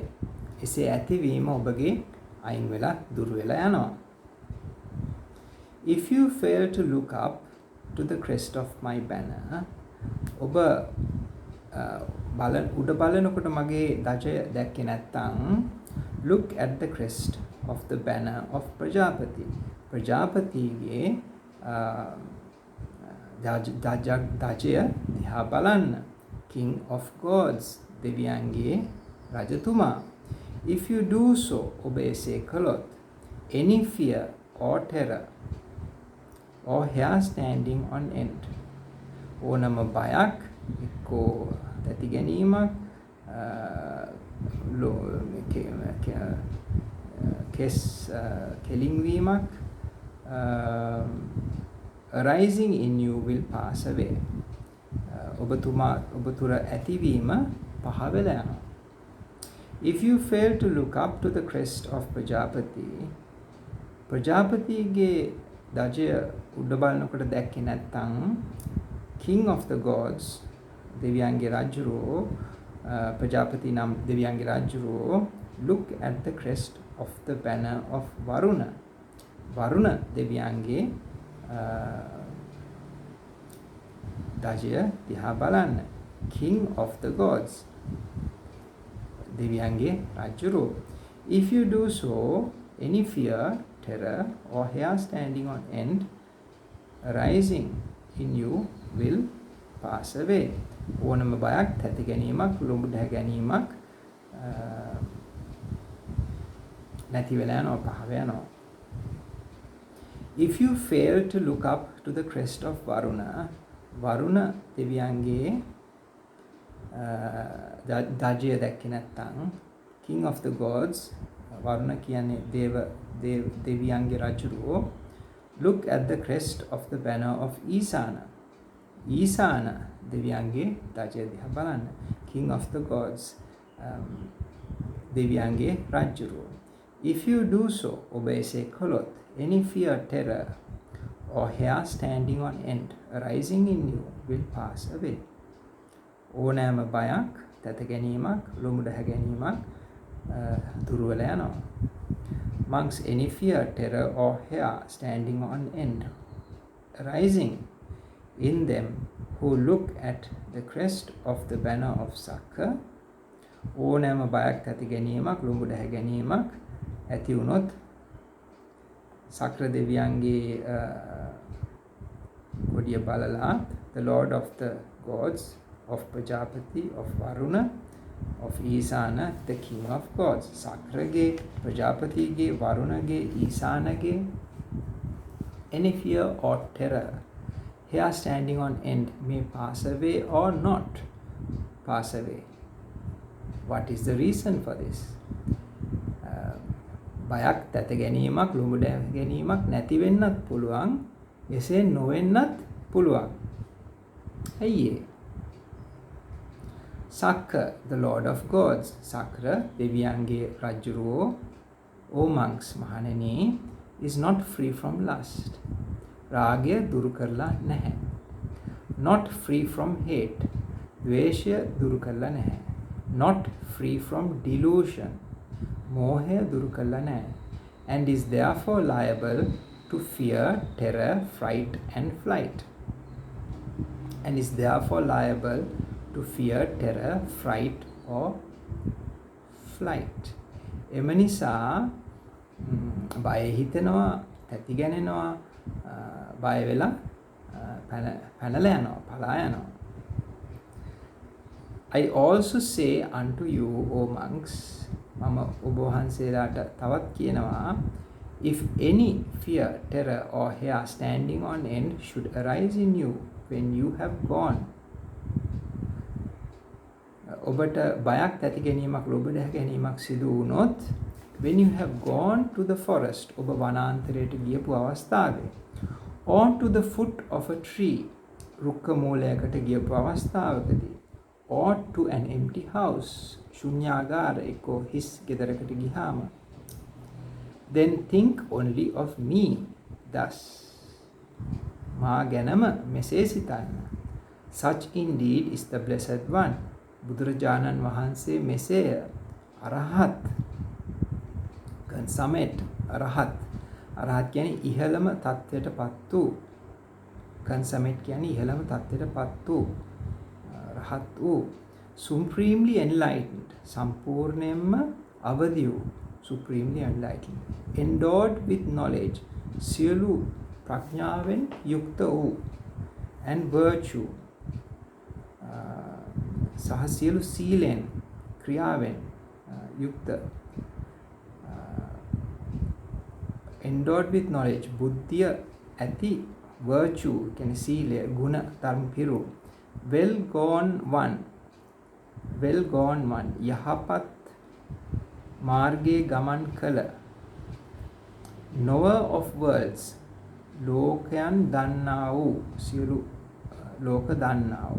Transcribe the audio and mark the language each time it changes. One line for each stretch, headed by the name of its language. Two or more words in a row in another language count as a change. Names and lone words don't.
Sinhala: එසේ ඇතිවීම ඔබගේ අයින් වෙලා දුර වෙලා යනවා.
English: If you fail to look up to the crest of my banner,
Sinhala: ඔබ උඩ බලනකොට මගේ ධජය දැක්කේ නැත්නම්,
English: look at the crest of the banner of Prajapati.
Sinhala: ප්‍රජාපතිගේ ධජය දිහා බලන්න.
English: King of gods,
Sinhala: දෙවියන්ගේ රජතුමා.
English: If you do so,
Sinhala: ඔබ එසේ කළොත්,
English: any fear or terror or hair standing on end,
Sinhala: ඕනම බයක්, එක්කෝ තැති ගැනීමක්, කෙස් කෙලින් වීමක්,
English: arising in you will pass away.
Sinhala: ඔබ තුර ඇතිවීම පහ වෙලා යනවා.
English: If you fail to look up to the crest of Prajapati,
Sinhala: ප්‍රජාපතිගේ ධජය උඩ බලනකොට දැක්කේ නැත්නම්,
English: King of the gods,
Sinhala: දෙවියන්ගේ රජුරෝ, ප්‍රජාපති නම් දෙවියන්ගේ රජුරෝ,
English: look at the crest of the banner of Varuna.
Sinhala: වරුණ දෙවියන්ගේ ධජය දිහා බලන්න.
English: King of the gods,
Sinhala: දෙවියන්ගේ රජුරෝ.
English: If you do so, any fear, terror or hair standing on end arising in you will pass away.
Sinhala: ඕනම බයක්, තැති ගැනීමක්, ලොඹ දැහ ගැනීමක් නැති වෙලා යනවා, පහ වෙනවා.
English: If you fail to look up to the crest of Varuna, Varuna
Sinhala: දෙවියන්ගේ දජය දැක්කේ නැත්නම්,
English: King of the gods,
Sinhala: Varuna කියන්නේ දෙවියන්ගේ රජුරෝ,
English: look at the crest of the banner of Isana.
Sinhala: Isana දෙවියන්ගේ දජය දිහා බලන්න.
English: King of the gods,
Sinhala: දෙවියන්ගේ රජුරෝ.
English: If you do so,
Sinhala: ඔබ එසේ කළොත්,
English: any fear, terror, or hair standing on end arising in you will pass away.
Sinhala: ඕනෑම බයක්, තැත ගැනීමක්, ලොමු දැහ ගැනීමක් දුර වෙලා යනවා.
English: Monks, any fear, terror, or hair standing on end arising in them who look at the crest of the banner of Sakka,
Sinhala: ඕනෑම බයක්, තැති ගැනීමක්, ලොමු දැහ ගැනීමක් ඇති වුණොත්, සක්‍ර දෙවියන්ගේ කොඩිය බලලා,
English: the Lord of the gods, of Prajapati, of Varuna, of Isana, the King of gods. Sakrage, Prajapati, Varunage, Isanage, any fear or terror, hair standing on end, may pass away or not pass away. What is the reason for this?
Sinhala: බයක්, තැත ගැනීමක්, ලොමු දැහ ගැනීමක් නැති වෙන්නත් පුළුවන්, එසේ නොවෙන්නත් පුළුවන්. ඇයි ඒ?
English: Sakka, the Lord of gods, Sakra,
Sinhala: දෙවියන්ගේ රජුරෝ,
English: O monks, මහණෙනි, is not free from lust.
Sinhala: රාගය දුරු කරලා නැහැ.
English: Not free from hate.
Sinhala: ද්වේෂය දුරු කරලා නැහැ.
English: Not free from delusion.
Sinhala: මෝහය දුරු කරලා නැහැ.
English: And is therefore liable to fear, terror, fright and flight. And is therefore liable to fear, terror, fright or flight.
Sinhala: එම නිසා බය හිතෙනවා, තැති ගැනෙනවා, බය වෙලා පැනලා යනවා, පලා යනවා.
English: I also say unto you, O monks,
Sinhala: මම ඔබ වහන්සේලාට තවත් කියනවා,
English: if any fear, terror or hair standing on end should arise in you when you have gone,
Sinhala: ඔබට බයක්, තැති ගැනීමක්, ලොබ දැහ ගැනීමක් සිදු වුණොත්,
English: when you have gone to the forest,
Sinhala: ඔබ වනාන්තරයට ගියපු අවස්ථාවේ,
English: or to the foot of a tree,
Sinhala: රුක්ක මූලයකට ගියපු අවස්ථාවකදී,
English: or to an empty house,
Sinhala: ශුන්‍යාගාර එක්කෝ හිස් ගෙදරකට ගියාම,
English: then think only of me thus.
Sinhala: මා ගැනම මෙසේ සිතන්න.
English: Such indeed is the blessed one.
Sinhala: බුදුරජාණන් වහන්සේ මෙසේය. අරහත්, consummate, අරහත්. අරහත් කියන්නේ ඉහළම තත්ත්වයට පත් වූ. consummate කියන්නේ ඉහළම තත්ත්වයට පත් වූ. රහත් වූ.
English: supremely enlightened,
Sinhala: සම්පූර්ණයෙන්ම අවදි වූ.
English: supremely enlightened. endowed with knowledge,
Sinhala: සියලු ප්‍රඥාවෙන් යුක්ත වූ.
English: and virtue,
Sinhala: සහ සියලු සීලෙන්, ක්‍රියාවෙන් යුක්ත.
English: endowed with knowledge,
Sinhala: බුද්ධිය ඇති, virtue කියන්නේ සීලය, ගුණ ධර්ම පිරු.
English: well gone one,
Sinhala: යහපත් මාර්ගයේ ගමන් කළ.
English: knower of worlds,
Sinhala: ලෝකයන් දන්නා වූ, සියලු ලෝක දන්නා වූ.